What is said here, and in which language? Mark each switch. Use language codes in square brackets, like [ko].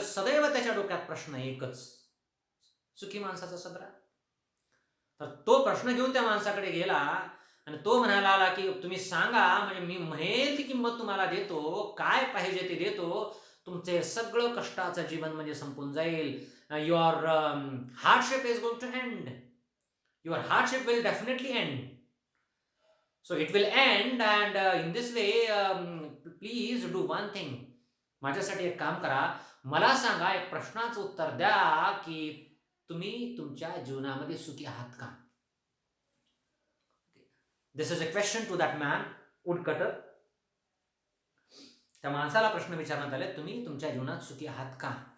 [mr] सदैव त्याच्या डोक्यात प्रश्न एकच, सुखी माणसाचा सदरा. तर तो प्रश्न घेऊन त्या माणसाकडे गेला आणि तो म्हणायला आला की तुम्ही सांगा, म्हणजे मी म्हणेल ती किंमत तुम्हाला देतो, काय पाहिजे ते देतो, तुमचे सगळं कष्टाचं जीवन म्हणजे संपून जाईल. [en] Your hardship is going to end. Your hardship will definitely end. So it will end and in this way please do one thing. [mr] माझ्यासाठी एक काम करा, मला सांगा, एक प्रश्नाचं उत्तर द्या की तुम्ही तुमच्या जीवनामध्ये सुखी आहात का? [en] This is a question to that man woodcutter. [mr] त्या माणसाला प्रश्न विचारण्यात आले, तुम्ही तुमच्या जीवनात सुखी आहात का?